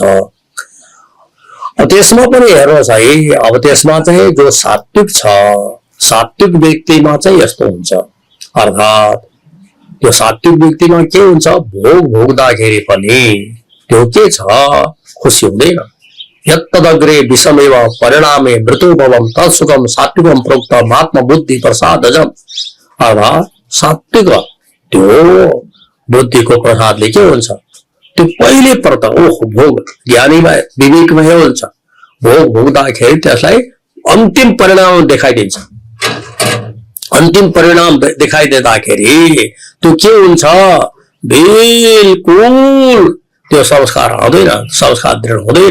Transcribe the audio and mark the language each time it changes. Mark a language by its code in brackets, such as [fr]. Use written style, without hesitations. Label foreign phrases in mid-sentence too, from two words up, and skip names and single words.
[ne] त्यसमा पनि हेर्नुहोस् है, अब त्यसमा चाहिँ जो सात्विक छ, सात्विक व्यक्तिमा चाहिँ यस्तो हुन्छ। अर्थात् त्यो सात्विक व्यक्तिमा के हुन्छ, भोग भोग्दाखेरि पनि त्यो के छ, खुसी हुँदैन। [sa] यत्तदग्रे विषमेव परिणामे मृत्युभवम तत्सुखम सात्विकम प्रोक्तम आत्मबुद्धि प्रसादजम। [ne] अर्थात् सात्विक त्यो बुद्धिको प्रसादले के हुन्छ, त्यो पहिले प्रत ओह भोग ज्ञानीमा विवेकमा के हुन्छ, भोग भोग्दाखेरि त्यसलाई अन्तिम परिणाम देखाइदिन्छ। अन्तिम परिणाम देखाइदिँदाखेरि त्यो के हुन्छ, बिल्कुल त्यो संस्कार आउँदैन, संस्कार दृढ हुँदैन।